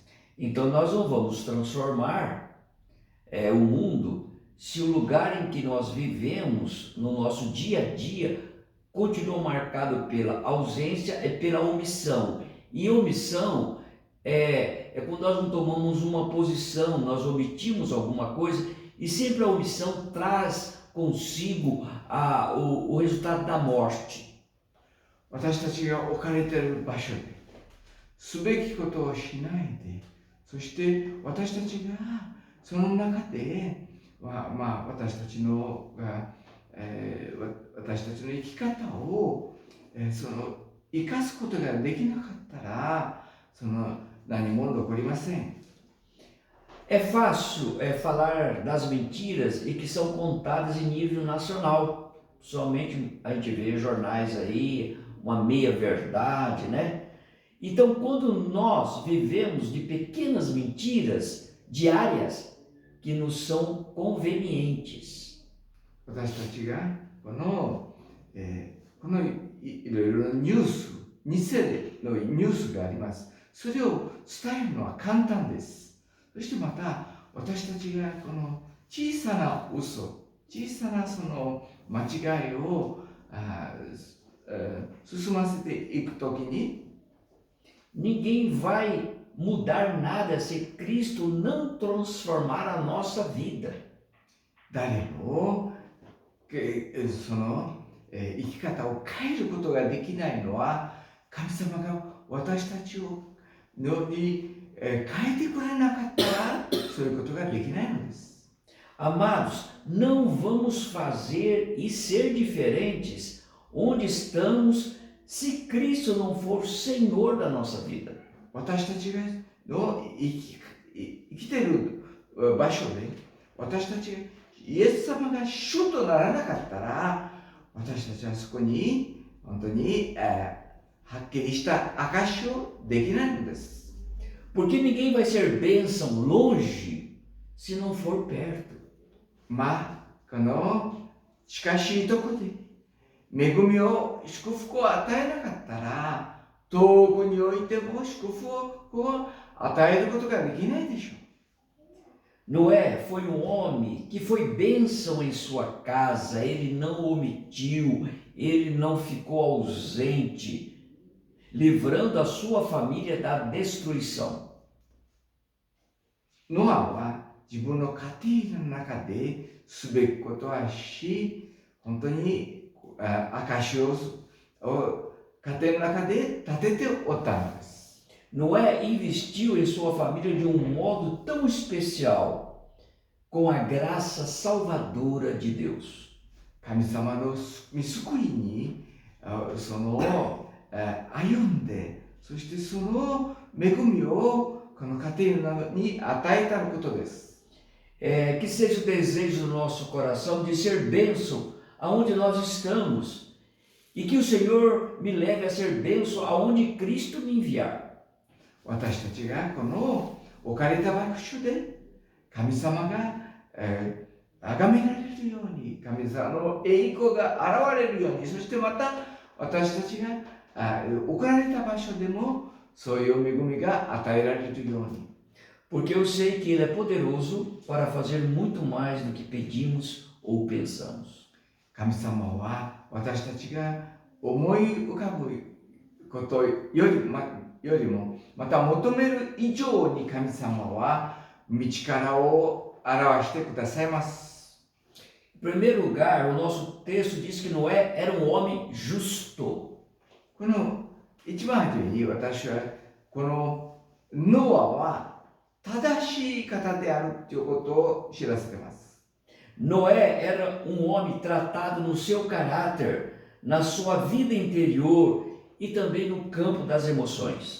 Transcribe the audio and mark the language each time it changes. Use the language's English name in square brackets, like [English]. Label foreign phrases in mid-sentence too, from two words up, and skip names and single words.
[Portuguese] Então nós não vamos transformar o mundo se o lugar em que nós vivemos no nosso dia a dia continua marcado pela ausência e pela omissão. E omissão é quando nós não tomamos uma posição, nós omitimos alguma coisa, e sempre a omissão traz consigo o resultado da morte. [Japanese] 私たちが置かれている場所ですべきことをしないで、そして私たちがその中で、私たちの生き方を生かすことができなかったら何も残りません。 [Portuguese] É fácil falar das mentiras e que são contadas em nível nacional. Somente a gente vê jornais aí, uma meia verdade, né? Então, quando nós vivemos de pequenas mentiras diárias que nos são convenientes. [Japanese] 私たちがこのいろいろなニュース、偽のニュースがあります。それを伝えるのは簡単です。そしてまた私たちがこの小さな嘘、小さな間違いを進ませていくときに [Portuguese] Ninguém vai mudar nada se Cristo não transformar a nossa vida. [Japanese] 誰も生き方を変えることができないのは神様が私たちをに変えてくれなかったらそういうことができないのです。 [Portuguese] Amados, não vamos fazer e ser diferentes onde estamos se Cristo não for Senhor da nossa vida. [Japanese] 私たちが生きている場所で私たちがイエス様が主とならなかったら私たちはそこに本当にはっきりした証をできないのです。 [Portuguese] Porque ninguém vai ser bênção longe se não for perto. [Japanese] この近しいところで恵みを祝福を与えなかったら遠くにおいても祝福を与えることができないでしょう。 [Portuguese] Noé foi um homem que foi bênção em sua casa, ele não omitiu, ele não ficou ausente, livrando a sua família da destruição. [Japanese] ノアは自分の家庭の中ですべきことはし、本当に証を家庭の中で立てておったのです。 [Portuguese] Noé investiu em sua família de um modo tão especial, com a graça salvadora de Deus. [Japanese] 神様の御救いに歩んで、そしてその恵みをこの家庭に与えたことです。 [Portuguese] Que seja o desejo do nosso coração de ser bênção aonde nós estamos e que o Senhor me leve a ser bênção aonde Cristo me enviar. [Japanese] 私たちがこの置かれた場所で神様が崇められるように、神様の栄光が現れるように、そしてまた私たちが置かれた場所でもそういう恵みが与えられるように。 [Portuguese] Porque eu sei que Ele é poderoso para fazer muito mais do que pedimos ou pensamos. [Japanese] 神様は私たちが思い浮かぶことよよりも、また求める以上に神様は道からを表してくださいます。 [Portuguese] Em primeiro lugar, o nosso texto diz que Noé era um homem justo. [Japanese] この一番初めに私はこのノアは正しい方であるということを知らせています。 [Portuguese] Noé era um homem tratado no seu caráter, na sua vida interior e também no campo das emoções.